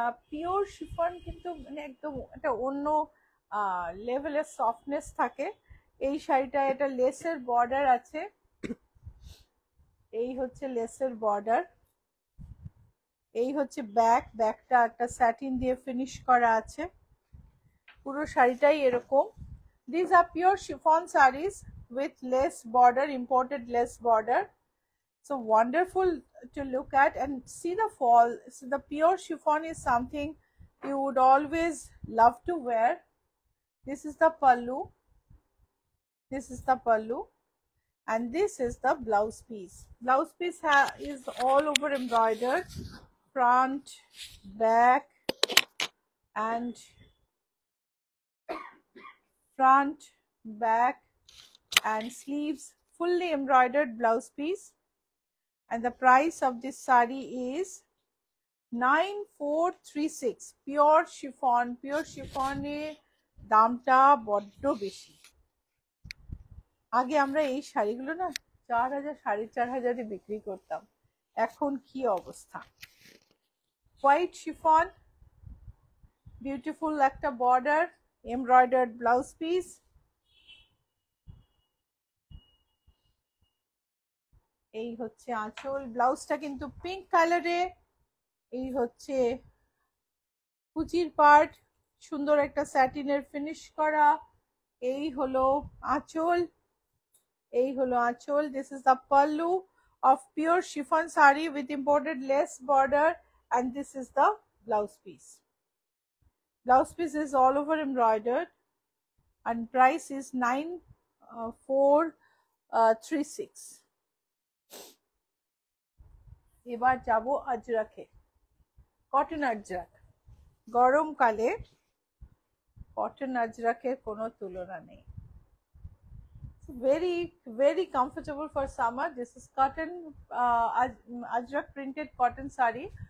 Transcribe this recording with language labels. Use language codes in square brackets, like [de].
[bn] Pure chiffon কিন্তু মানে একদম একটা অন্য লেভেলের সফটনেস থাকে। এই শাড়িটা এটা লেসের বর্ডার আছে, এই হচ্ছে লেসের বর্ডার, এই হচ্ছে ব্যাকটা একটা স্যাটিন দিয়ে ফিনিশ করা আছে, পুরো শাড়িটাই এরকম। [en] These are pure chiffon sarees with lace border, imported lace border. So wonderful to look at and see the fall. So the pure chiffon is something you would always love to wear. This is the pallu. This is the pallu. And this is the blouse piece. Blouse piece is all over embroidered, front, back, and front, back, and sleeves, fully embroidered blouse piece. And the price of this saree is 9436. Pure chiffon. [bn] Pure chiffon এ দামটা বড্ড বেশি। আগে আমরা এই শাড়িগুলো না 4000 4500 বিক্রি করতাম, এখন কি অবস্থা। [en] White chiffon, beautiful একটা বর্ডার, embroidered blouse piece. [bn] এই হচ্ছে আঁচল, ব্লাউজটা কিন্তু পিঙ্ক কালারে। এই হচ্ছে কুচির পার্ট, সুন্দর একটা স্যাটিনের ফিনিশ করা। এই হলো আঁচল, এই হলো আঁচল। [en] This is the pallu of pure chiffon saree with imported lace border, and this is the blouse piece. Blouse piece is all over embroidered and price is 9436. [bn] এবার যাব আজরাকে, কটন আজরাক। গরমকালে কটন আজরাকের কোনো তুলনা নেই। [en] very comfortable for summer. This is cotton ajrak printed cotton saree.